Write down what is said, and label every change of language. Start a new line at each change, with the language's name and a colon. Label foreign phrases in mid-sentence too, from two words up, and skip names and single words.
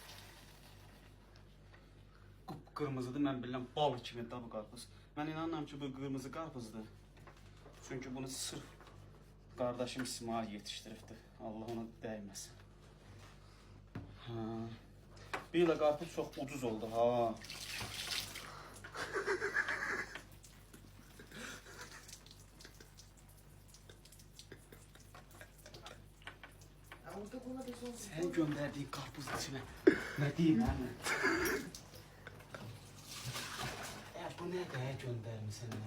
Azerbaijani: Qıpqırmızıdır, mən bilirəm bal kimidir bu qarpız. Mən inanıram ki, bu qırmızı qarpızdır. Çünki bunu sırf kardeşim İsmail yetiştiribdi. Allah ona dəyməsin. Ha. Bir ilə qarpız çox ucuz oldu ha.
Turkish: Sen gönderdiğin karpuz içine ne diyeyim hani? Bu ne de göndermişsin ya?